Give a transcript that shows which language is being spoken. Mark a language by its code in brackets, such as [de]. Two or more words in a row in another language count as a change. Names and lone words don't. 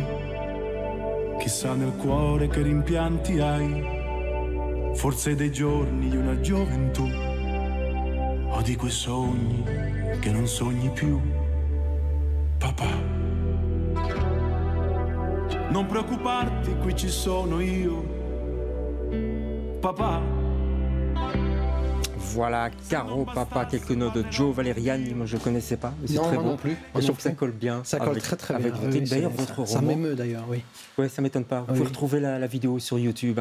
[it] Chissà nel cuore che rimpianti hai. Forse dei giorni di una gioventù. O di quei sogni che non sogni più. Papà. Non preoccuparti, qui ci sono io, papa. [fr] Voilà, [it] Caro Papa, [fr] quelques notes de Joe Valeriani, moi je ne connaissais pas, mais c'est très bon. Non plus. Je trouve que ça colle bien. Ça colle très bien. D'ailleurs, votre roman. Ça m'émeut d'ailleurs, oui. Oui, ça ne m'étonne pas. Vous pouvez retrouver la vidéo sur YouTube.